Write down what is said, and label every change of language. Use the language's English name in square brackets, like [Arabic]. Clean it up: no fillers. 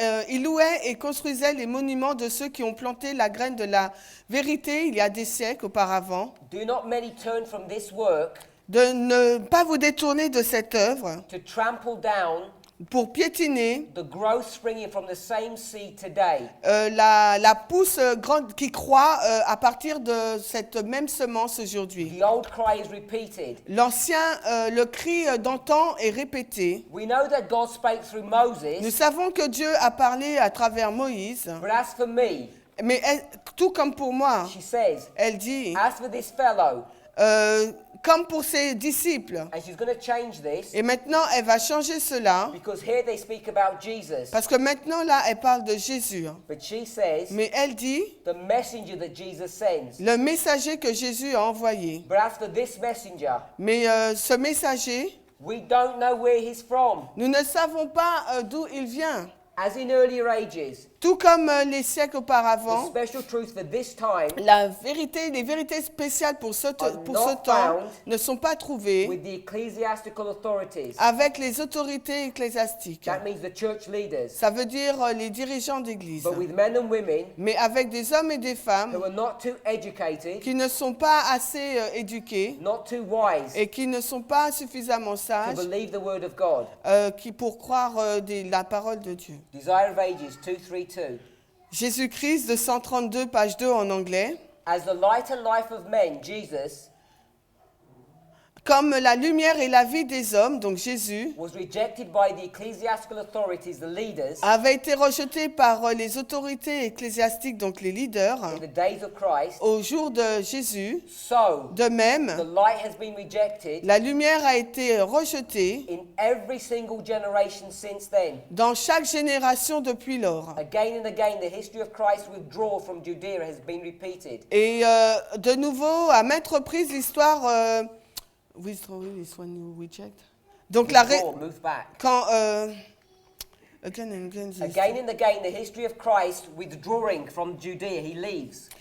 [French] louaient et construisaient les monuments de ceux qui ont planté la graine de la vérité il y a des siècles auparavant. [English] Do not many turn from this work [French] De ne pas vous détourner de cette œuvre [English] to trample down [French] pour piétiner [English] the growth springing from the same seed today. [French] la pousse grande qui croît à partir de cette même semence aujourd'hui. [English] The old cry is repeated. [French] L'ancien, le cri d'antan est répété. [English] We know that God spake through [French] Nous [English] Moses, [French] savons que Dieu a parlé à travers Moïse, [English] but as for me, [French] mais tout comme pour moi, [English] she says, [French] elle dit, [English] as for this fellow, [French] comme pour ses disciples. [English] And she's going to change this [French] Et maintenant, elle va changer cela, [English] because here they speak about Jesus. [French] parce que maintenant, là, elle parle de Jésus. [English] But she says [French] Mais elle dit, [English] the messenger that Jesus sends. [French] le messager que Jésus a envoyé. [English] But as for this messenger, [French] Mais ce messager, [English] we don't know where he's from. [French] nous ne savons pas d'où il vient. [English] As in earlier ages, [French] Tout comme les siècles [English] the [French] auparavant, [English] special truth for this time [French] les vérités spéciales pour ce temps [English] found [French] ne sont pas trouvées [English] with the ecclesiastical authorities. [French] avec les autorités ecclésiastiques. [English] That means the church leaders. [French] Ça veut dire les dirigeants d'église. [English] But with men and women [French] Mais avec des hommes et des femmes [English] who are not too educated, [French] qui ne sont pas assez éduqués [English] not too wise [French] et qui ne sont pas suffisamment [English] to [French] sages [English] believe the word of God. [French] qui pour croire la parole de Dieu. [English] Desire of Ages 232. [French] Jésus-Christ de 132, page 2 en anglais. [English] As the light and life of men, Jesus [French] Comme la lumière et la vie des hommes, donc Jésus, [English] was rejected by the ecclesiastical authorities, the leaders, [French] avait été rejeté par les autorités ecclésiastiques, donc les leaders, [English] in the days of Christ, [French] au jour de Jésus. [English] so [French] De même, [English] the light has been rejected [French] la lumière a été rejetée [English] in every single generation since then. [French] dans chaque génération depuis lors. [English] Again and again, the history of Christ's withdrawal from Judea has been repeated. [French] Et de nouveau, à maintes reprises, l'histoire... [English] withdrawal is when you reject. [French] Donc [English] Withdraw, move back. [French] quand... [English] again and again, Again and again, the history of Christ withdrawing from Judea, he leaves.